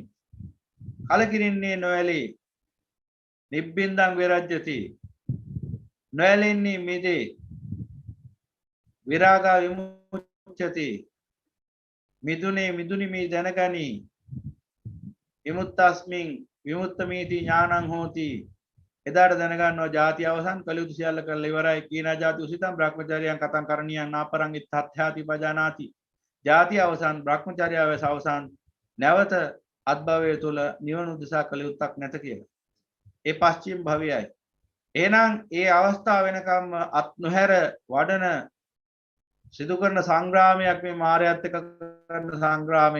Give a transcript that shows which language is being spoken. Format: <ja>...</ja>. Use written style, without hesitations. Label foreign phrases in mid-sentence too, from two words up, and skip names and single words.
<si>කලකිරින්නේ නොඇලී</si> <pi>නිබ්බින්දං විරජ්‍යති</pi> <si>නොඇලෙන්නේ මිදේ</si> <pi>විරාගා විමුච්ඡති</pi> <si>මිදුනේ මිදුනි මේ දැනගනි</si> <pi>විමුක්තස්මින් විමුක්තමේති ඥානං හෝති.</pi> <si>එදාට දැනගන්නවා ජාති අවසන් කලයුතු සියල්ල කරලා ඉවරයි.</si> <pi>කීනා ජාති උසිතං බ්‍රහ්මචර්යයන් කතං කරණීයං නාපරං ඉත්තත්ථාති පජානාති.</pi> <si>ජාති අවසන් බ්‍රහ්මචර්යාව අවසන් නැවත අත්භවය තුල නිවන උදෙසා කලයුත්තක් නැත කියලා. ඒ පස්චිම භවයයි. එහෙනම් ඒ අවස්ථාව වෙනකම් අත් නොහැර වඩන සිදු කරන සංග්‍රාමයක් මේ මායයත් එක්ක කරන සංග්‍රාමය.</si>